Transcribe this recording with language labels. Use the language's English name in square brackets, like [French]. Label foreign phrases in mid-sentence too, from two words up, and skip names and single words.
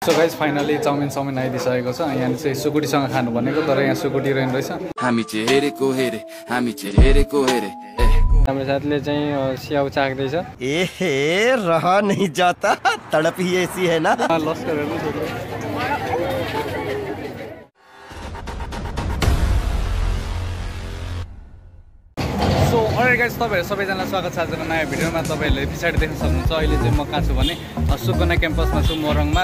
[English] so guys [Nepali] फाइनली चाउमिन आइदिसकेको छ। यहाँ चाहिँ सुकुटीसँग खानु भनेको, तर यहाँ सुकुटी रहेछ। हाम्रो साथीले चाहिँ स्याउ चाख्दैछ। [Hindi] एहे रह नहीं जाता, तड़प ही ऐसी है ना। [Nepali] लस्कर [English] so alright guys, [Nepali] तपाईँहरू सबैजनालाई स्वागत छ आजको नयाँ भिडियोमा। तपाईँहरूले पछाडि देख्न सक्नुहुन्छ अहिले चाहिँ म कहाँ छु भने सुकुना क्याम्पसमा छु मोरङमा।